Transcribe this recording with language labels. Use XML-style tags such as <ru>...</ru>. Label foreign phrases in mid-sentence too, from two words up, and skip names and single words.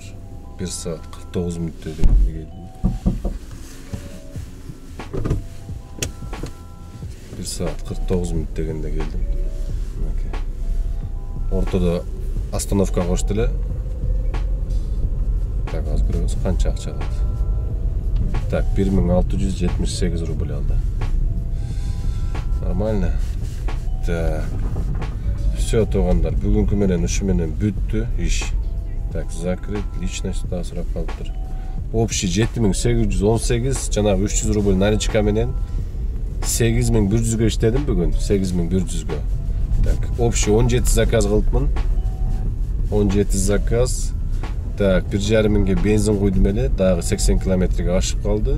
<ky>1 saat 49 minut дегенде келдим. 1 saat 49 minut дегенде келдим. Ортодо остановка кошту эле. Так, азыр көрөбүз канча акча алат. Так, 1678 рубль алды.</ky> <ru>Нормально. Так. Все,</ru> <ky>туугандар, бүгүнкү менен ушу менен бүттү иш.</ky> <ru>Так, закрыть, личность</ru> <ky>да сурап калыптыр. Общий 7818, жанагы 300 рубль наличка менен 8100 иштедим бүгүн, 8100. Так, общий 17 заказ кылыпмын. 17 заказ. Так, 1,5 миңге бензин куйдум эле, дагы 80 километрге ашып калды.</ky>